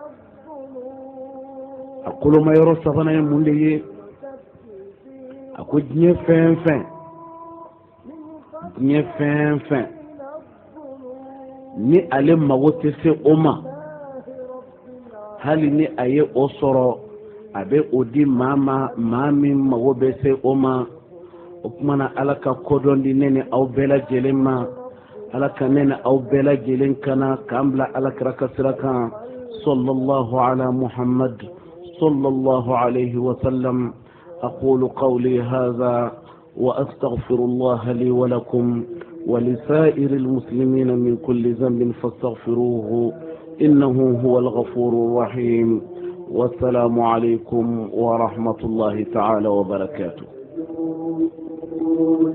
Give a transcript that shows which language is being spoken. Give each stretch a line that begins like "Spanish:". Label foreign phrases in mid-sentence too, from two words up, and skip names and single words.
Bambara: a kolomayɔrɔ sabanan ye mun de ye a ko diɲɛ fɛn fɛn ni ale mago tɛ se o ma hali ni a ye o sɔrɔ a bɛ o di maa min mago bɛ se o ma o kumana ala ka kodɔn di ne ni aw bɛɛ lajɛlen ma ala ka ne ni aw bɛɛ lajɛlen kana k'an bila alakira ka sira kan
Arabic: صلى الله على محمد صلى الله عليه وسلم أقول قولي هذا وأستغفر الله لي ولكم ولسائر المسلمين من كل ذنب فاستغفروه إنه هو الغفور الرحيم والسلام عليكم ورحمة الله تعالى وبركاته.